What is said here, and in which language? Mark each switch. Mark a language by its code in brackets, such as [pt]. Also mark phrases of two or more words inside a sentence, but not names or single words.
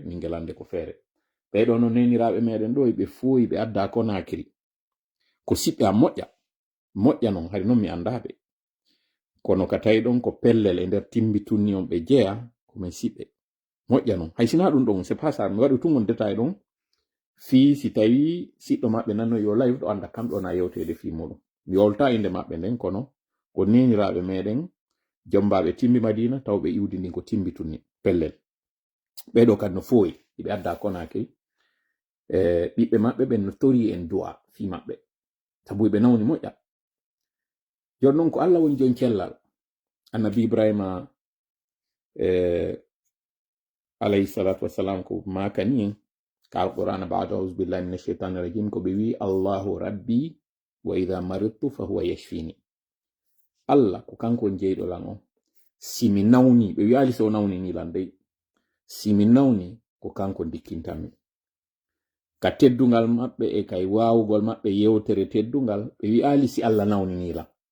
[ff] Ningelande ko feere ɓeɗo no neniraɓe meɗen ɗo ɓe fooyi ɓe adda Konakri ko siɓɓe a moƴƴa noon hari noon mi andaɓe kono ka tawi ɗon ko pellel e nder Timbi tunni on ɓe jeeya komin siɓɓe moƴƴa noon hay sina ɗum ɗon [fr] c'est pas ça [ff] mi waɗi tumon détail ɗon fi si tawi siɗɗo maɓɓe nanno yo live ɗo anda kamɗo na yewtede fi muɗum mi wolta inde maɓɓe nden kono ko neniraɓe meɗen jombaɓe Timbi Madina tawɓe iwdi ndin ko Timbi tunni pellel ɓeɗo kadi no fooyi iɓe adda Konakri ɓiɓɓe maɓɓe ɓen no tori en du'a fi maɓɓe sabu ɓe nawni moƴƴa. jon noon ko Allah woni jon cellal, annabi Ibrahima [ar] عليه الصلاة والسلام [ff] ko makani en ka alqur'ana ba'da [ar] أعوذ بالله من الشيطان الرجيم [ff] ko ɓe wi [ar] الله ربي وإذا مرضت فهو يشفين. [ff] Allah ko kanko on jeyɗo lan on, simi nawni, ɓe wiyali so nawni ni lan dey, simi nawni ko kanko dikkintami. Ka teddungal maɓɓe e kay wawugol maɓɓe yewtere teddungal ɓe wi'ali si Allah nawni ni lan.